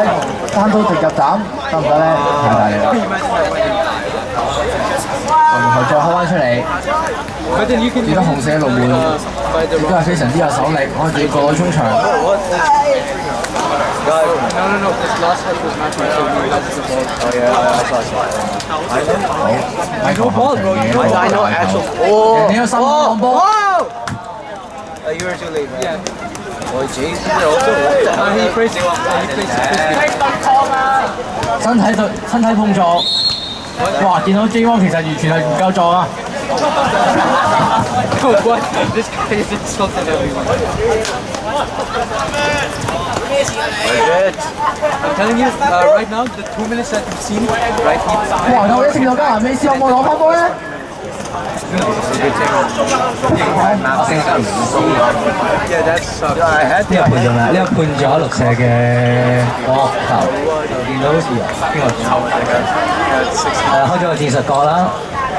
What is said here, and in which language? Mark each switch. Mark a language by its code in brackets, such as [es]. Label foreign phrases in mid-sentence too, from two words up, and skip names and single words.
[yue] 單刀直入斬得唔得咧？太大力啦！龍門再開翻出嚟，見到紅色嘅龍門亦都係非常之有手力，可以自己過到中場。Michael 後場嘢喎，人哋有心浪波。身體碰撞，哇！見到 J1 其實完全係唔夠撞啊！ [en] I'm telling you, right now, the 2 minutes that you've seen, right here. 哇！ [yue] 有一次有加蘭美斯有冇攞翻波咧？呢個判咗咩？呢個判咗6射嘅角球，見到好似邊個？開咗個戰術角啦。